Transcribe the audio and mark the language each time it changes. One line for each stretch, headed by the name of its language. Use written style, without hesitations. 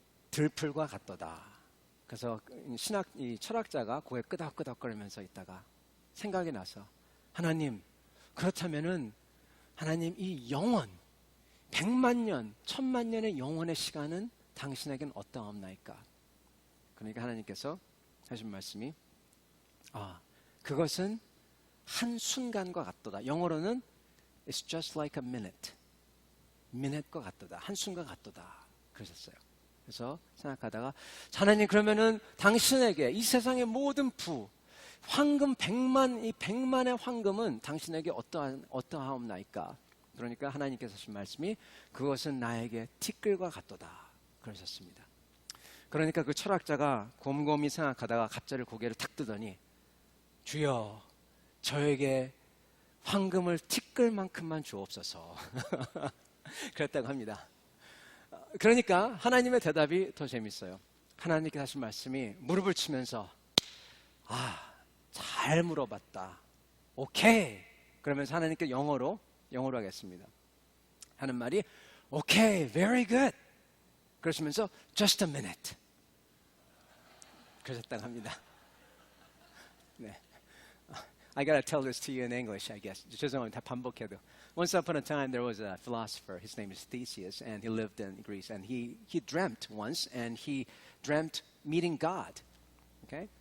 Korean: 들풀과 같도다. 그래서 이 철학자가 고개 끄덕끄덕거리면서 있다가 생각이 나서, 하나님, 그렇다면은 하나님, 이 영원 100만 년, 1000만 년의 영원의 시간은 당신에겐 어떠하옵나이까? 그러니까 하나님께서 하신 말씀이, 그것은 한 순간과 같도다. 영어로는
English: It's just like a minute.
Korean: minute과 같도다. 한 순간 같도다. 그러셨어요. 그래서 생각하다가, 하나님, 그러면은 당신에게 이 세상의 모든 황금 100만, 이 100만의 황금은 당신에게 어떠하옵나이까? 그러니까 하나님께서 하신 말씀이, 그것은 나에게 티끌과 같도다. 그러셨습니다. 그러니까 그 철학자가 곰곰이 생각하다가 갑자기 고개를 탁 뜨더니, 주여, 저에게 황금을 티끌만큼만 주옵소서. 그랬다고 합니다. 그러니까 하나님의 대답이 더 재밌어요. 하나님께서 하신 말씀이, 무릎을 치면서, 잘 물어봤다. 오케이. 그러면서 하나님께 영어로 하겠습니다. 하는 말이, 오케이,
English: very good.
Korean: 그러시면서
English: just a minute.
Korean: 그러셨다고 합니다. 네.
English: I gotta tell this to you in English, I guess.
Korean: 죄송합니다. 반복해도.
English: Once upon a time, there was a philosopher. His name is Theseus, and he lived in Greece. And he dreamt once, and he dreamt meeting God. Okay?